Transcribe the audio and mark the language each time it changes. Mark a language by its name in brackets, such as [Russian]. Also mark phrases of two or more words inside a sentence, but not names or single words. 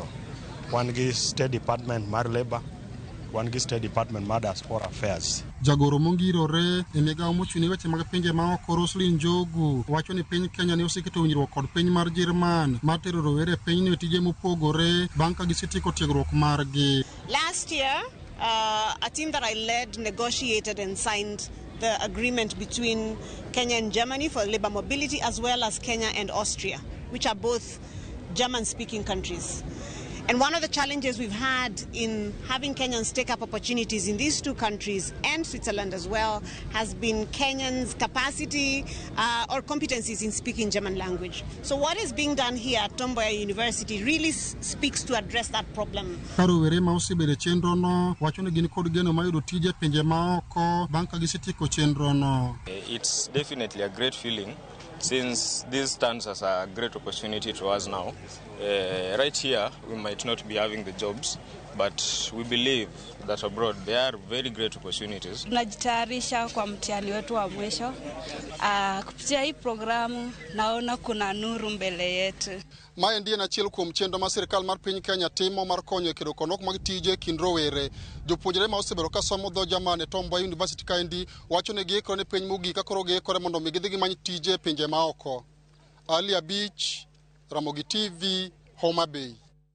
[Luo (Kenya and Tanzania)] Wan gi State Department mar Labor, wan gi State Department mar Diaspora Affairs. Jagoro mongirore e migawo mochung'ne weche mag pinje maoko Roslyn Njogu wacho ni piny Kenya ne oseketo winjruok kod piny mar Jerman mar tero rowere e pinyno e tije mopogore bang' ka gisetieko tiegruok margi. [English] Last year, a team that I led negotiated and signed the agreement between Kenya and Germany for labor mobility, as well as Kenya and Austria, which are both German-speaking countries. And one of the challenges we've had in having Kenyans take up opportunities in these two countries and Switzerland as well has been Kenyans' capacity or competencies in speaking German language. So what is being done here at Tom Mboya University really speaks to address that problem. [Luo (Kenya and Tanzania)] Rowere ma osebedo chenro no wacho ni gin kod geno mayudo tije pinje maoko bang' ka gisetieko chenro no. [English] It's definitely a great feeling, since this stands as a great opportunity to us now. Right here, we might not be having the jobs, but we believe that abroad there are very great opportunities. [Swahili] Tunajitayarisha kwa mtihani wetu wa mwisho. Kupitia hii programu naona kuna nuru mbele yetu. [Luo (Kenya and Tanzania)] Mae ndiye achiel kuom chenro ma sirikal mar piny Kenya timo mar konyo e kedo konok mag tije kind rowere. Jopuonjre ma osebedo ka somo dho Jerman e Tom Mboya University kaendi wacho ni giikore ne penj mogik ka koro giikore mondo mi gidhi gimany tije pinje maoko. Ali Abich, Ramogi TV, Homa Bay.